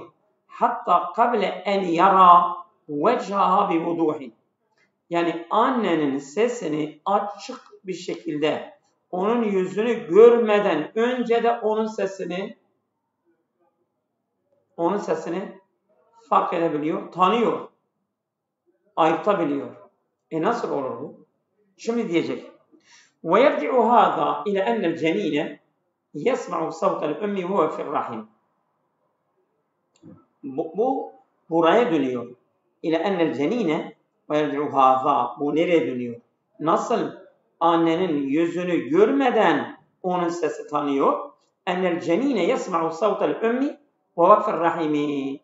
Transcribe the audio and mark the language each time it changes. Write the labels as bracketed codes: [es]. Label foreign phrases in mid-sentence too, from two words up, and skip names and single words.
[ar] حتى قبل أن يرى وجهها بوضوح, [tr] yani annenin sesini açık bir şekilde, onun yüzünü görmeden önce de onun sesini fark edebiliyor, tanıyor, ayırtabiliyor. Nasıl olur bu? Şimdi diyecek. [ar] وَيَرْجِعُ هَذَا إِلَى أَنَّ الْجَنِينَ يَسْمَعُ صَوْتَ الْأُمِّ وَهُوَ فِي الرَّحِمِ. [tr] Bu buraya dönüyor. [ar] إلى أن الجنين ويرجع هذا. [tr] Bu nereye dönüyor? Nasıl annenin yüzünü görmeden onun sesi tanıyor? [ar] أن الجنين يسمع صوت الأم وهو في الرحم.